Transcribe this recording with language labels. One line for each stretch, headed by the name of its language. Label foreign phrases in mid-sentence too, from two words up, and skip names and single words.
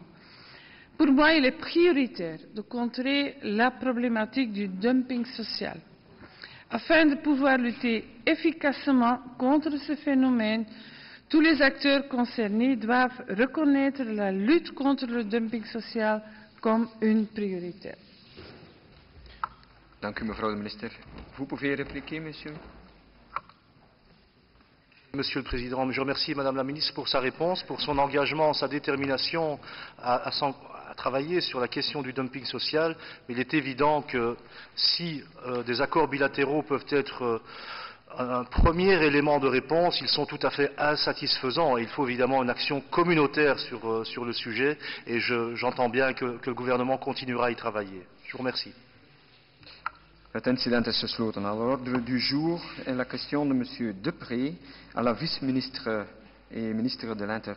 French: Pour moi, il est prioritaire de contrer la problématique du dumping social. Afin de pouvoir lutter efficacement contre ce phénomène, tous les acteurs concernés doivent reconnaître la lutte contre le dumping social comme une priorité.
Dutch: Dank u, mevrouw de minister.
French: Vous pouvez répliquer, monsieur. Monsieur le Président, je remercie Madame la Ministre pour sa réponse, pour son engagement, sa détermination à travailler sur la question du dumping social. Mais il est évident que si des accords bilatéraux peuvent être un premier élément de réponse, ils sont tout à fait insatisfaisants. Et il faut évidemment une action communautaire sur le sujet et j'entends bien que le gouvernement continuera à y travailler. Je vous remercie.
Dutch: Het incident is gesloten.
French: À l'ordre du jour est la question de monsieur Deprez à la vice-ministre et ministre de l'Intérieur.